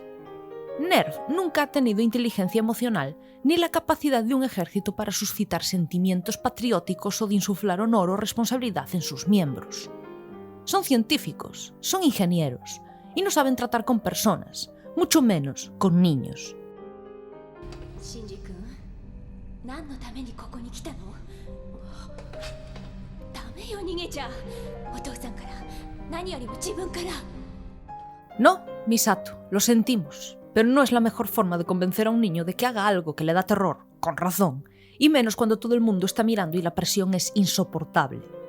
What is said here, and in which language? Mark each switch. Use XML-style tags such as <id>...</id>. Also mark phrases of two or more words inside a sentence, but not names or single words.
<es>Nerv nunca ha tenido inteligencia emocional ni la capacidad de un ejército para suscitar sentimientos patrióticos o de insuflar honor o responsabilidad en sus miembros. Son científicos, son ingenieros y no saben tratar con personas, mucho menos con niños. Shinji-kun, ¿qué motivo</es> <ja>ここに来たの?</ja> <es>No, Misato, lo sentimos, pero no es la mejor forma de convencer a un niño de que haga algo que le da terror, con razón, y menos cuando todo el mundo está mirando y la presión es insoportable.</es>